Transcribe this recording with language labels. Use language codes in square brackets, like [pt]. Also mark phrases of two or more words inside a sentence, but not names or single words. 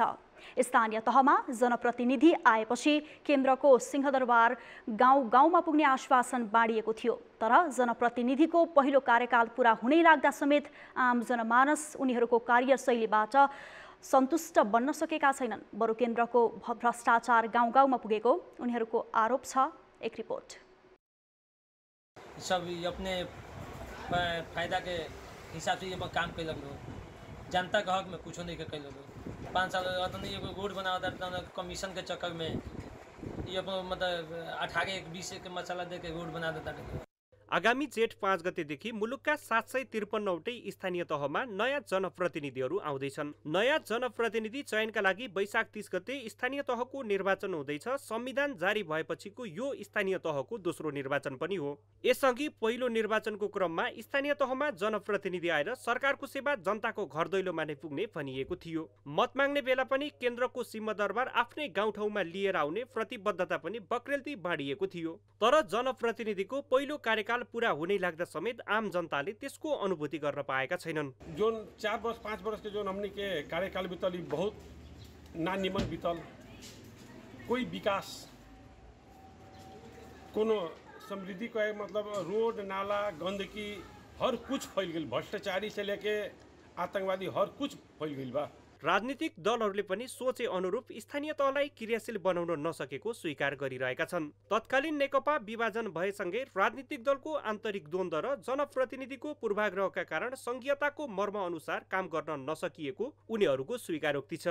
[ne] स्थानीय तहमा जनप्रतिनिधि आएपछि केन्द्रको सिंहदरबार गाउँ गाउँमा पुग्ने आश्वासन बाँडिएको थियो। तर जनप्रतिनिधिको पहिलो कार्यकाल पुरा हुनै लाग्दा समेत आम जनमानस उनीहरूको कार्यशैलीबाट सन्तुष्ट बन्न सकेका छैनन्। बरु केन्द्रको भ्रष्टाचार गाउँ गाउँमा पुगेको उनीहरूको आरोप छ। एक रिपोर्ट। [bho] सब अपने फायदा के हिसाब से ये काम कैलक लोग, जनता के हक में कुछ नहीं कैल लोग। 5 साल अतनी एगो रोड बनावता कमीशन के चक्कर में ये अपन मतलब 18-20 के मसाला दे के रोड बना देता। [ne] आगामी जेठ 5 गतेदेखि मुलुकका 753वटै स्थानीय तहमा नयाँ जनप्रतिनिधिहरू आउँदैछन्। नयाँ जनप्रतिनिधि चयनका लागि वैशाख 30 गते स्थानीय तहको निर्वाचन हुँदैछ। संविधान जारी भएपछिको यो स्थानीय तहको दोस्रो निर्वाचन पनि हो। यसअघि पहिलो निर्वाचनको क्रममा स्थानीय तहमा जनप्रतिनिधि आएर सरकारको सेवा जनताको घर दैलोमा नै पुग्ने भनिएको थियो। मत माग्ने बेला पनि केन्द्रको सिंहदरबार आफ्नै गाउँठाउँमा लिएर आउने प्रतिबद्धता पनि बक्रेलती बाँडिएको थियो। तर जनप्रतिनिधिको पहिलो कार्यकाल पूरा हुने लाग्दा समेत आम जनताले त्यसको अनुभूति गर्न पाएका छैनन्। [bho] जो 4 वर्ष 5 वर्ष के जो हमनी के कार्यकाल बीतल बहुत नानिमन बीतल, कोई विकास कोनो समृद्धि का मतलब रोड नाला गंदगी हर कुछ फैल गई, भ्रष्टाचारी से लेके आतंकवादी हर कुछ फैल गई बा। [ne] राजनीतिक दलहरूले पनि सोचे अनुरूप स्थानीय तहलाई क्रियाशील बनाउन नसकेको स्वीकार गरिरहेका छन्। तत्कालीन नेकपा विभाजन भएसँगै राजनीतिक दलको आन्तरिक द्वन्द्व र जनप्रतिनिधिको पूर्वाग्रहका कारण संघीयताको मर्म अनुसार काम गर्न नसकिएको उनीहरूको स्वीकारोक्ति छ।